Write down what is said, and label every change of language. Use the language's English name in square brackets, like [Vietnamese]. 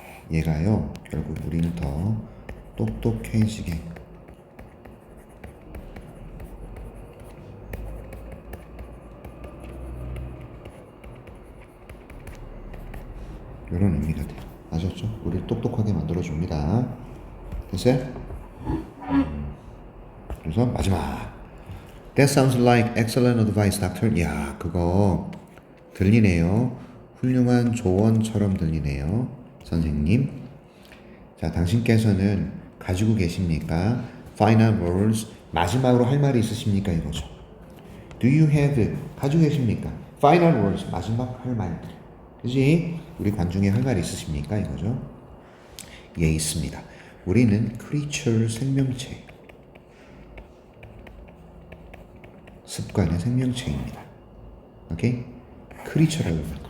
[Korean] 얘가요, 결국 우리는 더 똑똑해지게 이런 의미가 돼요. 아셨죠? 우리를 똑똑하게 만들어줍니다. 됐어요? 그래서 마지막. [English] That sounds like excellent advice, doctor. [Korean] 야, 그거 들리네요. 훌륭한 조언처럼 들리네요. 선생님. 자, 당신께서는 가지고 계십니까? [English] Final words. [Korean] 마지막으로 할 말이 있으십니까? 이거죠. [English] Do you have, [Korean] 가지고 계십니까? [English] Final words. [Korean] 마지막 할 말들. 그지? 우리 관중에 할 말이 있으십니까? 이거죠. 예, 있습니다. 우리는 creature 생명체. 습관의 생명체입니다. 오케이? creature라고 합니다.